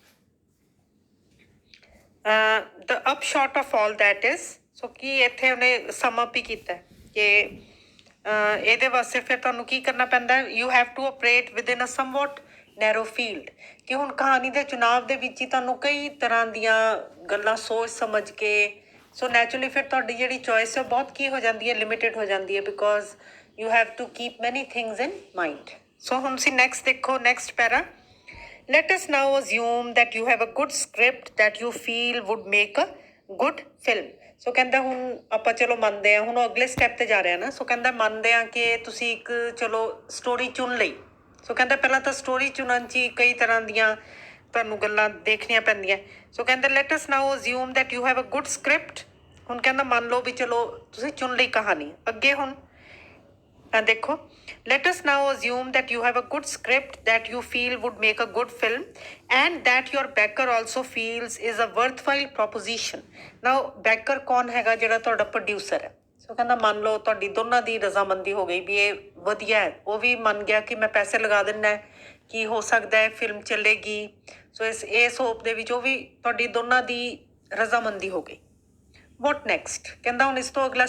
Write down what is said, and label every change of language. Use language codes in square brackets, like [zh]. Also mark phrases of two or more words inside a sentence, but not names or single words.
[en] the upshot of all that is [pa] ਸੋ ਕੀ ਇੱਥੇ ਉਹਨੇ [en] sum up [pa] ਹੀ ਕੀਤਾ ਕਿ ਇਹਦੇ ਵਾਸਤੇ ਫਿਰ ਤੁਹਾਨੂੰ ਕੀ ਕਰਨਾ ਪੈਂਦਾ [en] you have to operate within a somewhat narrow field [pa] ਕਿ ਹੁਣ ਕਹਾਣੀ ਦੇ ਚੁਣਾਵ ਦੇ ਵਿੱਚ ਹੀ ਤੁਹਾਨੂੰ ਕਈ ਤਰ੍ਹਾਂ ਦੀਆਂ ਗੱਲਾਂ ਸੋਚ ਸਮਝ ਕੇ [en] so naturally [pa] ਫਿਰ ਤੁਹਾਡੀ ਜਿਹੜੀ ਚੋਇਸ ਹੈ ਬਹੁਤ ਕੀ ਹੋ ਜਾਂਦੀ ਹੈ ਲਿਮਿਟਿਡ ਹੋ ਜਾਂਦੀ ਹੈ [en] because you have to keep many things in mind [pa] ਸੋ ਹੁਣ ਤੁਸੀਂ ਨੈਕਸਟ ਦੇਖੋ ਨੈਕਸਟ ਪੈਰਾ [en] let us now assume that you have a good script that you feel would make a good film [pa] ਸੋ ਕਹਿੰਦਾ ਹੁਣ ਆਪਾਂ ਚਲੋ ਮੰਨਦੇ ਹਾਂ ਹੁਣ ਉਹ ਅਗਲੇ ਸਟੈਪ ਤੇ ਜਾ ਰਿਹਾ ਨਾ ਸੋ ਕਹਿੰਦਾ ਮੰਨਦੇ ਹਾਂ ਕਿ ਤੁਸੀਂ ਇੱਕ ਚਲੋ ਸਟੋਰੀ ਚੁਣ ਲਈ ਸੋ ਕਹਿੰਦਾ ਪਹਿਲਾਂ ਤਾਂ ਸਟੋਰੀ ਚੁਣਨ 'ਚ ਹੀ ਕਈ ਤਰ੍ਹਾਂ ਦੀਆਂ ਤੁਹਾਨੂੰ ਗੱਲਾਂ ਦੇਖਣੀਆਂ ਪੈਂਦੀਆਂ ਸੋ ਕਹਿੰਦਾ [en] let us now assume that you have a good script [pa] ਹੁਣ ਕਹਿੰਦਾ ਮੰਨ ਲਓ ਵੀ ਚਲੋ ਤੁਸੀਂ ਚੁਣ ਲਈ ਕਹਾਣੀ ਅੱਗੇ ਹੁਣ [en] ਦੇਖੋ let us now assume that you have a good script that you feel would make a good film and that your backer also feels is a worthwhile proposition now backer [pa] ਕੌਣ ਹੈਗਾ ਜਿਹੜਾ ਤੁਹਾਡਾ ਪ੍ਰੋਡਿਊਸਰ ਹੈ ਸੋ ਕਹਿੰਦਾ ਮੰਨ ਲਓ ਤੁਹਾਡੀ ਦੋਨਾਂ ਦੀ ਰਜ਼ਾਮੰਦੀ ਹੋ ਗਈ ਵੀ ਇਹ ਵਧੀਆ ਹੈ ਉਹ ਵੀ ਮੰਨ ਗਿਆ ਕਿ ਮੈਂ ਪੈਸੇ ਲਗਾ ਦਿੰਦਾ ਕੀ ਹੋ ਸਕਦਾ ਹੈ ਫਿਲਮ ਚੱਲੇਗੀ ਸੋ ਇਸ ਹੋਪ ਦੇ ਵਿੱਚ ਉਹ ਵੀ ਤੁਹਾਡੀ ਦੋਨਾਂ ਦੀ ਰਜ਼ਾਮੰਦੀ ਹੋ ਗਈ [en] what next [pa] ਕਹਿੰਦਾ ਹੁਣ ਇਸ ਤੋਂ ਅਗਲਾ